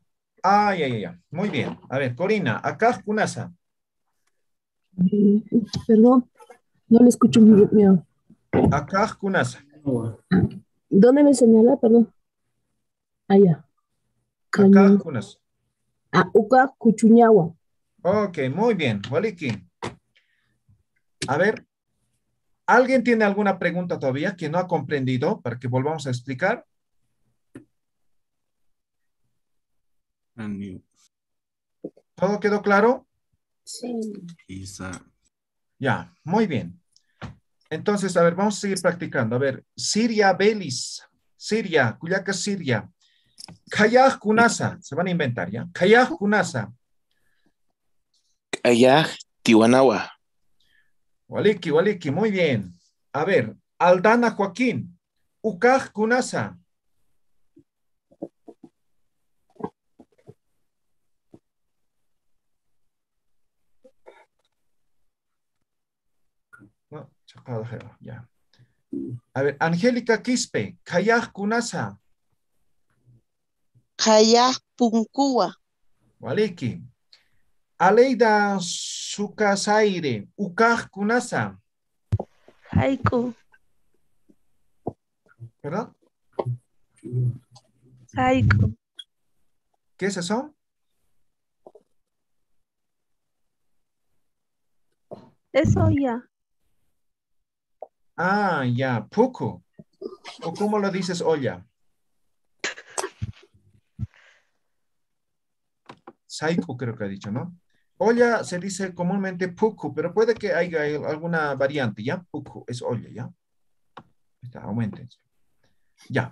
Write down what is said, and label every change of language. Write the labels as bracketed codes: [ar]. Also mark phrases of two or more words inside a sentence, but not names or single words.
[es] Ah, ya. Muy bien. A ver, Corina, acá [ay] kunasa. [es] Perdón, no le escucho muy bien. [ay] Acá kunasa. [es] ¿Dónde me señala? Perdón. Allá. [ay] Acá kunasa. Uka Kuchuñawa. [es] Ok, muy bien. Waliki. A ver, ¿alguien tiene alguna pregunta todavía que no ha comprendido para que volvamos a explicar? ¿Todo quedó claro? Sí. Isa. Ya, muy bien. Entonces, a ver, vamos a seguir practicando. A ver, Siria, Belis, Siria, Cuyaca, Siria. [ay] Kayaj, Kunasa. [es] Se van a inventar, ¿ya? [ay] Kayaj, Kunasa. Kayaj, Tiwanawa. Waliki, [es] muy bien. A ver, Aldana, Joaquín. [ay] Ukaj, Kunasa. [es] No, ya. A ver, Angélica Quispe, [ay] Kayaj, Kunasa. Kayaj, Punkuwa. [es] Waliki. [ay] Aleida Sucasaire, Ukaj, Kunasa. [es] Haiku. ¿Perdón? Haiku. ¿Qué es eso? Eso ya. Ah, ya, puku. ¿O cómo lo dices, olla? Saiku creo que ha dicho, ¿no? Olla se dice comúnmente puku, pero puede que haya alguna variante, ¿ya? Puku es olla, ¿ya? Está, aumenten. Ya.